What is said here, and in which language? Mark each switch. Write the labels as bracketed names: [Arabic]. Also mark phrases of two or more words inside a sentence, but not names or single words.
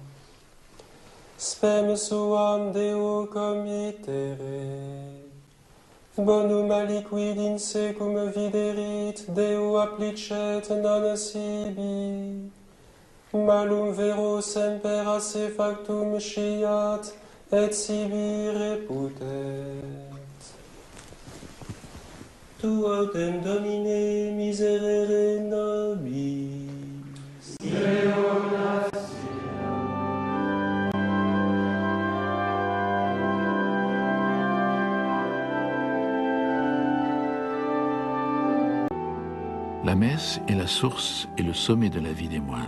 [Latin] spem suam Deo comitere, bonum aliquid in secum viderit Deo applicet non sibi, malum vero semper a se factum sciat et sibi reputet. Tu autem Domine miserere nobis. [French] La messe est la source et le sommet de la vie des moines.